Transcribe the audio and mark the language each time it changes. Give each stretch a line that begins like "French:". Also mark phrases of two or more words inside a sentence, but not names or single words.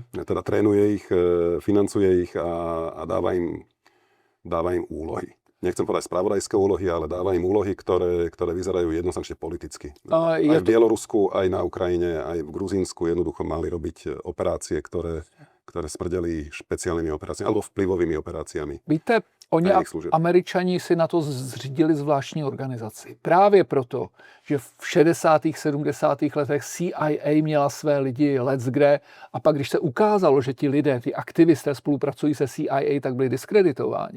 Slovak: Teda trénuje ich, financuje ich a dáva im úlohy. Nechcem povedať spravodajské úlohy, ale dáva im úlohy, ktoré vyzerajú jednoznačne politicky. Aj v Bielorusku, aj na Ukrajine, aj v Gruzínsku jednoducho mali robiť operácie, ktoré smrdeli špeciálnymi operáciami alebo vplyvovými operáciami.
Czech: Víte, oni Američani si na to zřídili zvláštní organizaci. Právě proto, že v 60. 70. letech CIA měla své lidi leckde a pak, když se ukázalo, že ti lidé, ty aktivisté spolupracují se CIA, tak byli diskreditováni.